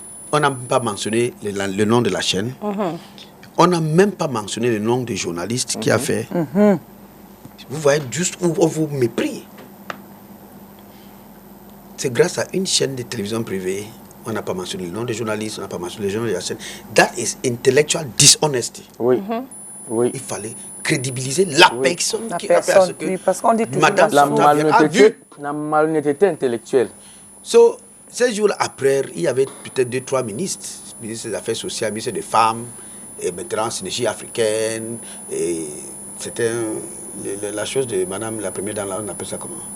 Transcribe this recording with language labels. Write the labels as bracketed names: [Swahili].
[French] On n'a même pas mentionné le nom de la chaîne. On n'a même pas mentionné le nom du journaliste qui a fait. Vous voyez juste où on vous méprise. C'est grâce à une chaîne de télévision privée. On n'a pas mentionné le nom des journalistes, on n'a pas mentionné le nom de la chaîne. [English] That is intellectual dishonesty. [French] Oui. Il fallait crédibiliser la personne qui a fait ce que parce qu'on dit toujours Madame la malhonnêteté intellectuelle. So, ces jours après, il y avait peut-être 2-3 ministres, ministre des Affaires sociales, ministre des Femmes, et maintenant synergie africaine, et c'était la chose de Madame la première dame là, on appelle ça comment?